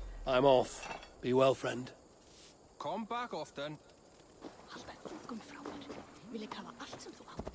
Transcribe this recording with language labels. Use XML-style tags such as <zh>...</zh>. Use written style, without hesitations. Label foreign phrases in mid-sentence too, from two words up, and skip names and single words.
<en>I'm off. Be well, friend. Come back often.</en> <is>Alveg ungum frá mér. Vil ég hafa allt sem þú átt.</is>